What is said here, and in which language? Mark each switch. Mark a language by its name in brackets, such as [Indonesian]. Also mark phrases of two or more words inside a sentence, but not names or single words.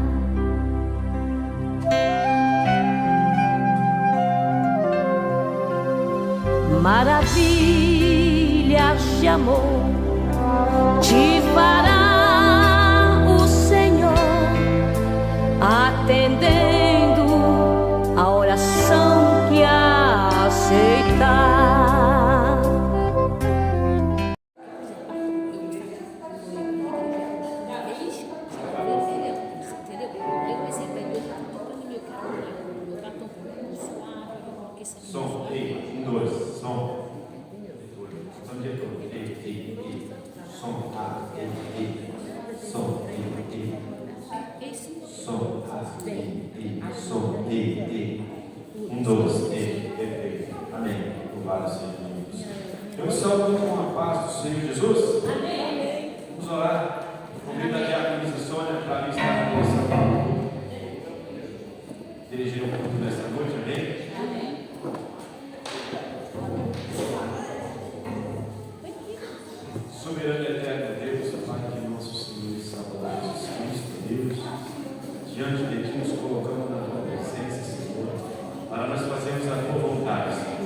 [Portuguese] Maravilhas de amor te fará o Senhor, atendendo a oração que aceitar. Som, ei, 1, 2, som. Som diretor, ei, som, ei, som, ei. Som, som, ei. 1, 2, ei, perfeito. Amém. Louvado seja Deus. Eu me saúdo com a paz do Senhor Jesus. Amém. Vamos orar. Convido a diaconisa Sônia para estar nessa dirigir o culto nesta noite. Amém. Soberano e eterno Deus, Pai de nosso Senhor e Salvador Jesus Cristo, Deus, diante de Ti nos colocamos na Tua presença, Senhor, para nós fazermos a Tua vontade, Senhor.